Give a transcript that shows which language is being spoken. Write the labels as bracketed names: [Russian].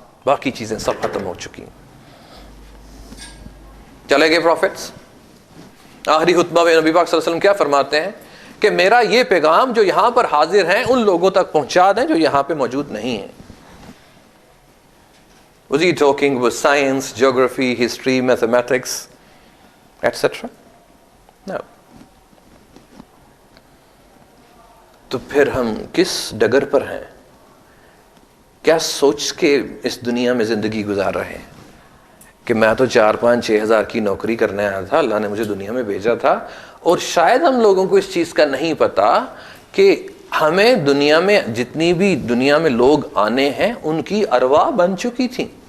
[Urdu] باقی چیزیں سب ختم ہو چکی ہیں. چلے گئے پروفٹس. آخری خطبہ میں نبی پاک صلی اللہ علیہ وسلم کیا فرماتے ہیں کہ میرا یہ پیغام جو یہاں پر حاضر ہیں ان لوگوں تک پہنچا دیں جو یہاں پہ موجود نہیں ہیں. [English] Was he talking about science, geography, history, mathematics, etc.? No. [Urdu] تو پھر ہم کس ڈگر پر ہیں؟ کیا سوچ کے اس دنیا میں زندگی گزار رہے ہیں کہ میں تو 4-5-6 ہزار کی نوکری کرنے آیا تھا, اللہ نے مجھے دنیا میں بھیجا تھا. اور شاید ہم لوگوں کو اس چیز کا نہیں پتا کہ ہمیں دنیا میں جتنی بھی دنیا میں لوگ آنے ہیں ان کی ارواح بن چکی تھیں.